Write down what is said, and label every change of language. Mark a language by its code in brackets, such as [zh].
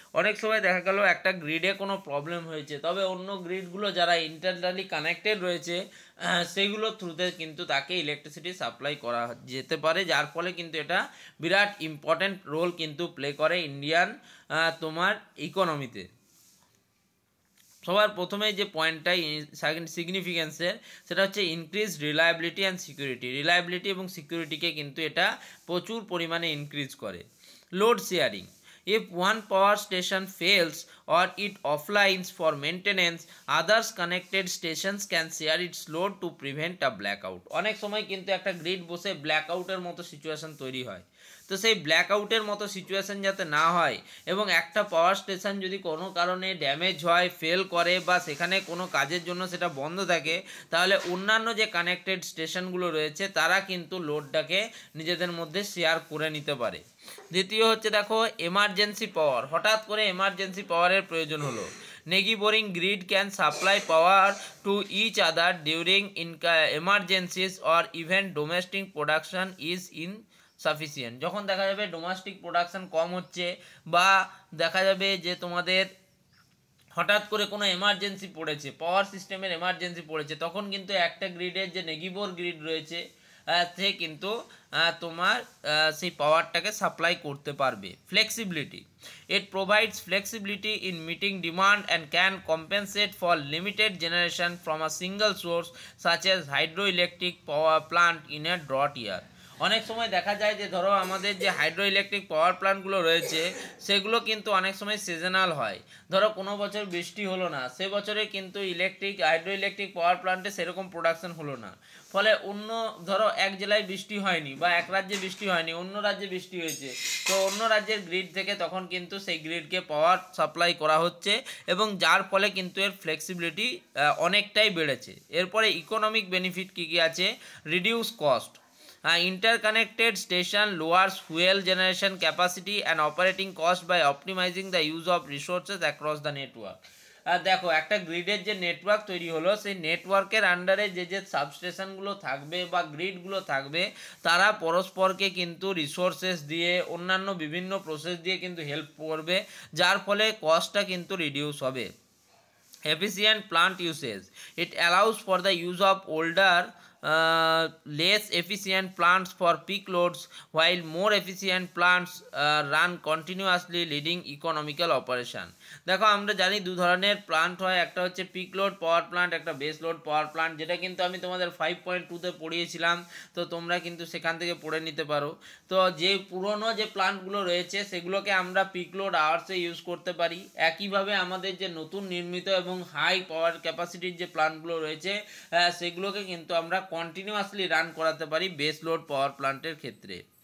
[bn] অনেক সময় দেখা গেল একটা গ্রিডে কোনো প্রবলেম হয়েছে, তবে অন্য গ্রিডগুলো যারা ইন্টারনালি কানেক্টেড রয়েছে সেগুলো থ্রুতে কিন্তু তাকে ইলেকট্রিসিটি সাপ্লাই করা যেতে পারে, যার ফলে কিন্তু এটা বিরাট ইম্পর্ট্যান্ট রোল কিন্তু প্লে করে ইন্ডিয়ান তোমার ইকোনমিতে। সবার প্রথমে যে পয়েন্টটাই সিগনিফিকেন্সের, সেটা হচ্ছে increase reliability and security. Reliability এবং সিকিউরিটিকে কিন্তু এটা প্রচুর পরিমাণে ইনক্রিজ করে। Load sharing, [en] If one power station fails or it offlines for maintenance, others connected stations can share its load to prevent a blackout. [bn] অনেক সময় কিন্তু একটা গ্রিড বসে ব্ল্যাকআউটের মতো সিচুয়েশন তৈরি হয়। তো সেই ব্ল্যাকআউটের মতো সিচুয়েশন যাতে না হয় এবং একটা পাওয়ার স্টেশন যদি কোনো কারণে ড্যামেজ হয়, ফেল করে বা সেখানে কোনো কাজের জন্য সেটা বন্ধ থাকে, তাহলে অন্যান্য যে কানেক্টেড স্টেশনগুলো রয়েছে তারা কিন্তু লোডটাকে নিজেদের মধ্যে শেয়ার করে নিতে পারে। দ্বিতীয় হচ্ছে দেখো এমার্জেন্সি পাওয়ার, হঠাৎ করে এমার্জেন্সি পাওয়ারের প্রয়োজন হলো। [en] Neighboring grid can supply power to each other during emergencies or even domestic production is insufficient. [bn] যখন দেখা যাবে ডোমেস্টিক প্রোডাকশন কম হচ্ছে বা দেখা যাবে যে তোমাদের হঠাৎ করে কোনো এমার্জেন্সি পড়েছে, পাওয়ার সিস্টেমের এমার্জেন্সি পড়েছে, তখন কিন্তু একটা গ্রিডের যে নেগিবোর গ্রিড রয়েছে সে কিন্তু তোমার সেই পাওয়ারটাকে সাপ্লাই করতে পারবে। [en] Flexibility, it provides flexibility in meeting demand and can compensate for limited generation from a single source such as hydroelectric power plant in a drought year. [bn] অনেক সময় দেখা যায় যে ধরো আমাদের যে হাইড্রো ইলেকট্রিক পাওয়ার প্ল্যান্টগুলো রয়েছে সেগুলো কিন্তু অনেক সময় সিজনাল হয়। ধরো কোনো বছর বৃষ্টি হলো না, সে বছরে কিন্তু হাইড্রো ইলেকট্রিক পাওয়ার প্ল্যান্টে সেরকম প্রোডাকশন হলো না, ফলে অন্য ধরো এক জেলায় বৃষ্টি হয়নি বা এক রাজ্যে বৃষ্টি হয়নি, অন্য রাজ্যে বৃষ্টি হয়েছে, তো অন্য রাজ্যের গ্রিড থেকে তখন কিন্তু সেই গ্রিডকে পাওয়ার সাপ্লাই করা হচ্ছে এবং যার ফলে কিন্তু এর ফ্লেক্সিবিলিটি অনেকটাই বেড়েছে। এরপরে ইকোনমিক বেনিফিট কী কী আছে? [en] Reduce cost, interconnected station lowers fuel generation capacity and operating cost by optimizing the use of resources across the network. [bn] দেখো একটা গ্রিডের যে নেটওয়ার্ক তৈরি হলো, সেই নেটওয়ার্কের আন্ডারে যে যে সাবস্টেশনগুলো থাকবে বা গ্রিডগুলো থাকবে তারা পরস্পরকে কিন্তু রিসোর্সেস দিয়ে অন্যান্য বিভিন্ন প্রসেস দিয়ে কিন্তু হেল্প করবে, যার ফলে কস্টটা কিন্তু রিডিউস হবে। [en] Efficient plant usage, it allows for the use of older less efficient plants for peak loads while more efficient plants run continuously leading economical operation. [bn] দেখো আমরা জানি দু ধরনের প্লান্ট হয়, একটা হচ্ছে পিক লোড পাওয়ার প্লান্ট, একটা বেস লোড পাওয়ার প্লান্ট, যেটা কিন্তু আমি তোমাদের 5.2-তে পড়িয়েছিলাম, তো তোমরা কিন্তু সেখান থেকে পড়ে নিতে পারো। তো যে পুরনো যে প্লান্টগুলো রয়েছে সেগুলোকে আমরা পিক লোড আওয়ার্সে ইউজ করতে পারি। একইভাবে আমাদের যে নতুন নির্মিত এবং হাই পাওয়ার ক্যাপাসিটির যে প্লান্টগুলো রয়েছে সেগুলোকে কিন্তু আমরা কন্টিনিউয়াসলি রান করাতে পারি বেস লোড পাওয়ার প্লান্টের ক্ষেত্রে।